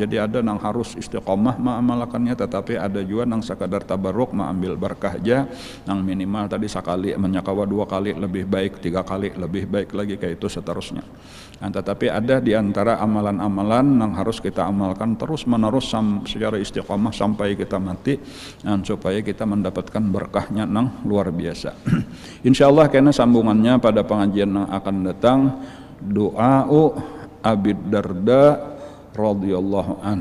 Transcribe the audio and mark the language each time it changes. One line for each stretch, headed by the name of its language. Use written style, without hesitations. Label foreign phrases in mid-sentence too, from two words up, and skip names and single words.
Banjar: Jadi ada nang harus istiqomah ma'amalakannya, tetapi ada juga nang sekadar tabarruk ma'ambil berkah aja, nang minimal tadi sekali menyakawa 2 kali lebih baik, 3 kali lebih baik lagi, kayak itu seterusnya. Nah, tetapi ada di antara amalan-amalan nang harus kita amalkan terus menerus secara istiqomah sampai kita mati, supaya kita mendapatkan berkahnya nang luar biasa.
Arabic: إن شاء الله
Banjar: karena sambungannya pada pengajian yang akan datang, doa Abi Darda
Arabic: رضي الله عن.